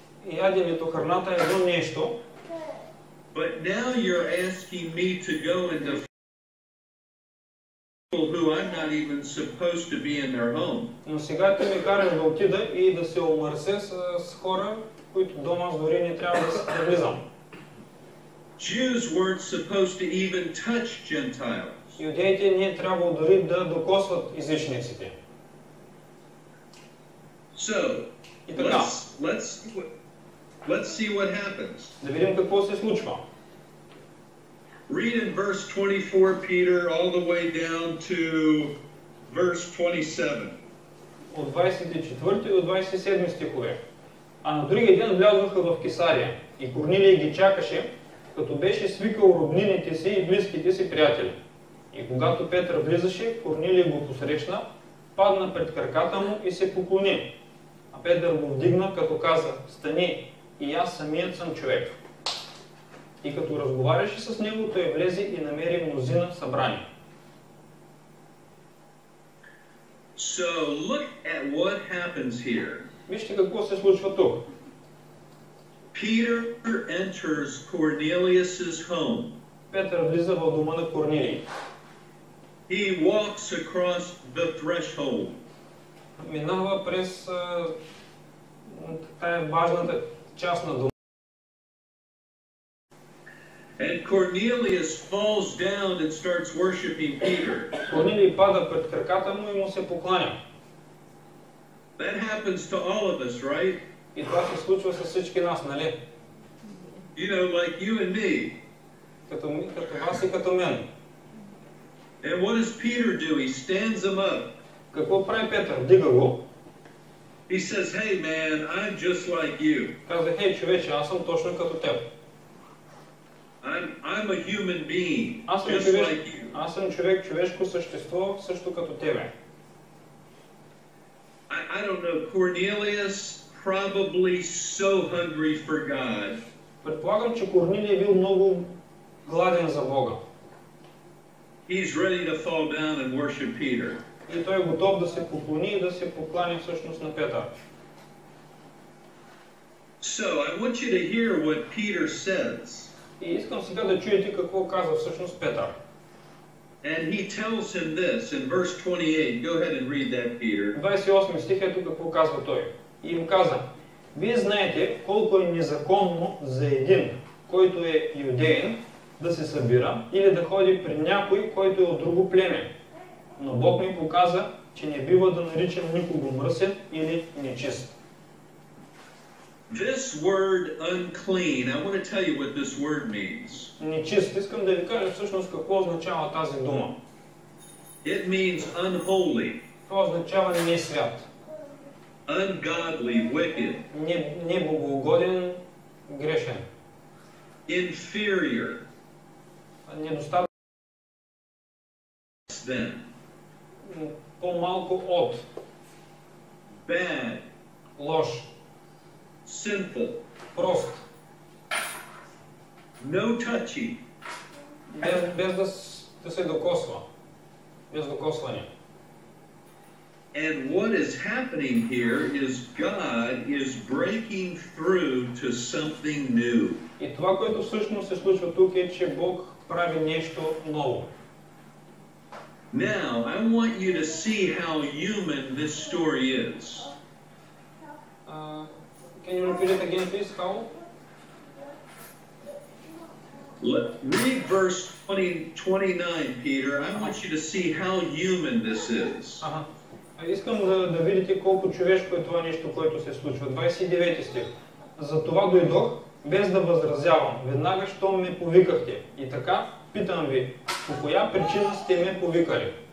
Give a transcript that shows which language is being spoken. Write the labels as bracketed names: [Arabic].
[Bulgarian] И яденето, храната е едно нещо. [English] But now you're asking me to go into people who I'm not even supposed to be in their home. [Bulgarian] Но сега ти ми караш да отида и да се омърся с хора, които дома аз дори не трябва да влизам. [English] Jews weren't supposed to even touch Gentiles. [Bulgarian] Юдеите не е трябвало дори да докосват езичниците. [English] So, [Bulgarian] И така, [English] let's see what happens. [Bulgarian] да видим какво се случва. [English] Read in verse 24, Peter, all the way down to verse 27. [Bulgarian] От 24 до 27 стихове. А на другия ден влязоха в Кесария и Корнилий ги чакаше, като беше свикал роднините си и близките си приятели. И когато Петър влизаше, Корнилий го посрещна, падна пред краката му и се поклони. А Петър го вдигна, като каза: "Стани, и аз самият съм човек." И като разговаряше с него, той влезе и намери мнозина събрани. [English] So look at what happens here. [Bulgarian] Вижте какво се случва тук. [English] Peter enters Cornelius's home. [Bulgarian] Петър влиза в дома на Корнилий. [English] He walks across the threshold. [Bulgarian] Минава през тая важната част на дома. [English] And Cornelius falls down and starts worshiping Peter. [Bulgarian] Корнилий пада пред краката му и му се покланя. [English] That happens to all of us, right? [Bulgarian] И това се случва с всички нас, нали? [English] You know, like you and me. [Bulgarian] Като вас и като мен. [English] And what does Peter do? He stands him up. [Bulgarian] Какво прави Петър? Дига го. [English] He says, "Hey man, I'm just like you. [Bulgarian] Каза: "Хей, човече, аз съм точно като теб. [English] I'm a human being, [Bulgarian] Аз съм [English] just like you. [Bulgarian] Аз съм човек, човешко същество, също като тебе. [English] I don't know, Cornelius probably so hungry for God. [Bulgarian] Предполагам, че Корнилий е бил много гладен за Бога. [English] He's ready to fall down and worship Peter. [Bulgarian] И той е готов да се поклони и да се поклани всъщност на Петър. [English] So, I want you to hear what Peter says. [Bulgarian] И искам сега да чуете какво казва всъщност Петър. [English] And he tells him this in verse 28. Go ahead and read that, Peter. [Bulgarian] 28 стих, ето какво казва той. И им каза: вие знаете колко е незаконно за един, който е юдеин, да се събира или да ходи при някой, който е от друго племе. Но Бог ми показа, че не бива да наричам никого мръсен или нечист. [English] This word unclean, I want to tell you what this word means. [Bulgarian] Нечист, искам да ви кажа всъщност какво означава тази дума. [English] It means unholy. [Bulgarian] Това означава несвят. [English] Ungodly, wicked. [Bulgarian] Неблагоугоден, грешен. [English] Inferior. [Bulgarian] Недостатъчен. [English] Then. [Bulgarian] По-малко от. [English] Bad. [Bulgarian] Лош. [English] Sinful. [Bulgarian] Прост. [English] No touchy. [Bulgarian] Без да се докосва. Без докосване. [English] And what is happening here is God is breaking through to something new. [Bulgarian] И това, което всъщност се случва тук е, че Бог прави нещо ново. [English] Now, I want you to see how human this story is. Can you repeat it again, please? How? Read verse 29, Peter. I want you to see how human this is. [Bulgarian] Искам да видите колко човешко е това нещо, което се случва. 29 стих. Затова дойдох, без да възразявам, веднага, щом ме повикахте. И така, питам ви, по коя причина сте ме повикали?